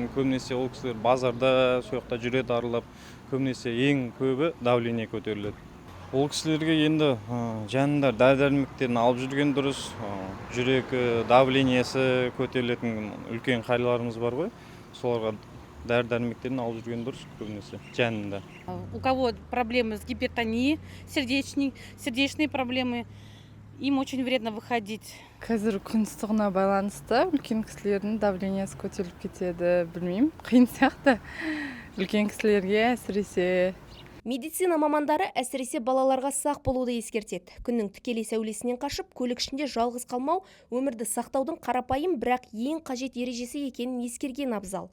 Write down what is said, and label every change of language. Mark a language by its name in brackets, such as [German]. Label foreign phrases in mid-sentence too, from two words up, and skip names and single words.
[Kazakh] Көбінесе ол кісілер базарда, сояқта жүреді аралап. Көбінесе ең көбі давление көтеріледі. Ол кісілерге енді жанында дәрі-дәрмектерін алып жүрген дұрыс. Жүрек давлениесі көтерілетін үлкен қарияларымыз бар ғой. Соларға дәрі-дәрмектерін алып жүрген дұрыс көбінесе жанында. [Russian] У кого проблемы с гипертонией, сердечные проблемы, им очень вредно выходить. [Kazakh] Қазір күн ыстығына байланысты үлкен кісілердің давлениесі көтеріліп кетеді, білмеймін, қиын сияқты. Үлкен кісілерге әсіресе. Медицина мамандары әсіресе балаларға сақ болуды ескертеді. Күннің тікелей сәулесінен қашып, көлік ішінде жалғыз қалмау өмірді сақтаудың қарапайым, бірақ ең қажет ережесі екенін ескерген абзал.